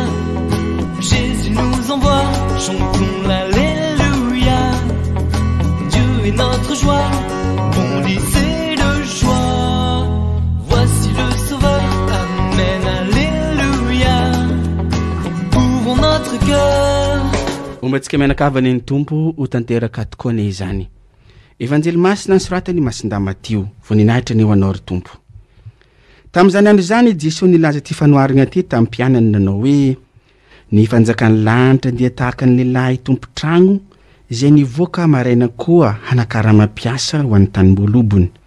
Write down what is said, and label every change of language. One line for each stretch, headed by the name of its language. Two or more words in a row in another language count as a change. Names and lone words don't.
French: Jésus nous envoie, chantons l'alléluia. Dieu est notre joie, bondissez de joie. Voici le Sauveur, amen, alléluia. Ouvrons notre cœur.
Malagasy: Ombatsika mianakavany ny Tompo ho tanteraka tokoa ny izany. Evanjely masina soratany Masinda Matio, voninahitra ny ho anao ry Tompo. Tam'izany andro zany Jesosy nilaza ty fanoaragna ty tamin'ny mpianany nanao hoe ny fanjakan'ny lanitra dia tahaka ny lehilahy tompo-tragno izay nivoaka maraina koa hanakarama-piasa ho an'ny tanimbolobony.